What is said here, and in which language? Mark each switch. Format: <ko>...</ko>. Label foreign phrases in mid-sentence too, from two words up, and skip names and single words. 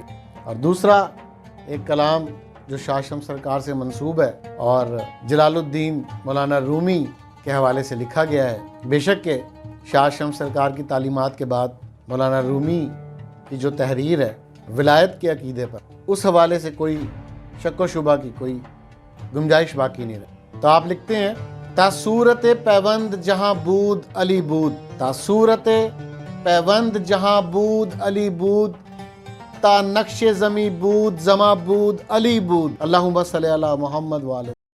<ur>اور دوسرا ایک کلام جو شاہ شمس سرکار سے منسوب ہے اور جلال الدین مولانا رومی کے حوالے سے لکھا گیا ہے. بے شک کہ شاہ شمس سرکار کی تعلیمات کے بعد مولانا رومی کی جو تحریر ہے ولایت کے عقیدے پر، اس حوالے سے کوئی شک و شبہ کی کوئی گنجائش باقی نہیں رہی. تو آپ لکھتے ہیں،</ur> <fa>تا صورت پیوند جہاں بود علی بود، تا صورت پیوند جہاں بود علی بود، تا نقش زمی بود زما بود علی بود.</fa> <ar>اللہم صلی علی محمد وآلہ</ar>